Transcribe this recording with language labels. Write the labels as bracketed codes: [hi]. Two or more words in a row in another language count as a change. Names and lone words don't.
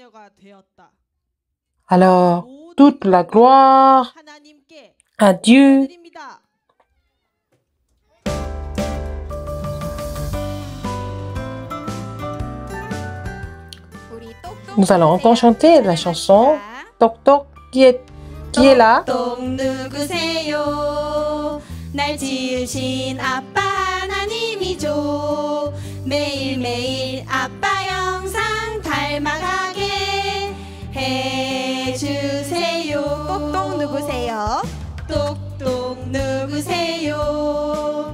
[fr] Alors toute la gloire à Dieu. Nous allons encore chanter la chanson Toc Toc qui est là. [ko] 똑똑 누구세요? 날 지으신 아빠 하나님이죠. 매일매일 아빠 영상 닮아가게 해주세요. 똑똑 누구세요? 똑똑 누구세요?